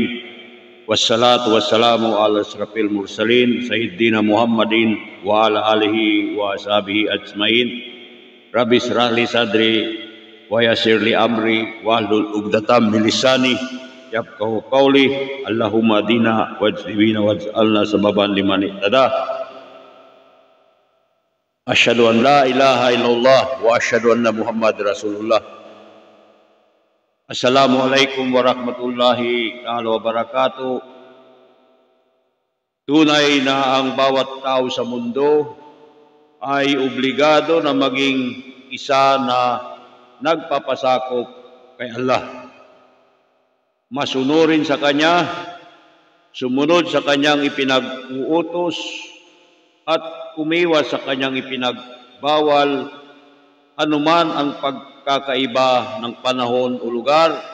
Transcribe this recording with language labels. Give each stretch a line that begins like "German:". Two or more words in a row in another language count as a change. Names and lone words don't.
Arabic: والصلاة والسلام على أشرف المرسلين سيدنا محمد وعلى آله وأصحابه أجمعين رب اشرح لي صدري ويسر لي أمري واحلل عقدة من لساني يفقهوا قولي اللهم اهدنا واجعلنا واجعلنا سببا لمن اهتدى أشهد أن لا إله إلا الله وأشهد أن محمدا رسول الله. السلام عليكم ورحمة الله تعالى وبركاته.
Filipino: Tunay na ang bawat tao sa mundo ay obligado na maging isa na nagpapasakop kay Allah. Masunurin sa Kanya, sumunod sa Kanyang ipinag-uutos, at umiwas sa Kanyang ipinagbawal, anuman ang pagkakaiba ng panahon o lugar.